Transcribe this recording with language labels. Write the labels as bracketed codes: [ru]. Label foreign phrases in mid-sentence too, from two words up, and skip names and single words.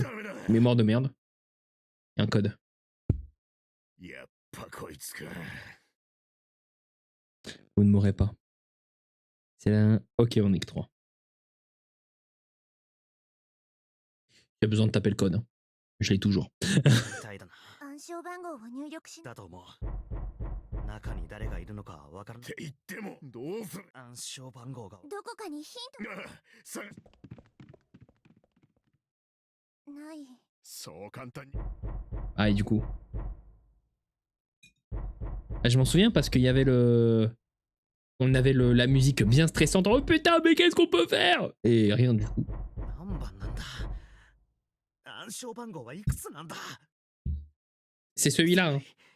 [fr] Mémoire de merde. Il y a un code. Vous ne mourrez pas. C'est là. Ok, on est que 3. Il y a besoin de taper le code. Hein. Je l'ai toujours. [ja] だと思う。中に誰がいるのかわからない。って言ってもどうする？暗証番号が。どこかにヒント。さ。ない。そう簡単に。 [fr] Ah, et du coup. Ah, je m'en souviens parce qu'il y avait le. On avait la musique bien stressante. Oh putain, mais qu'est-ce qu'on peut faire? Et rien du coup. C'est celui-là. Hein.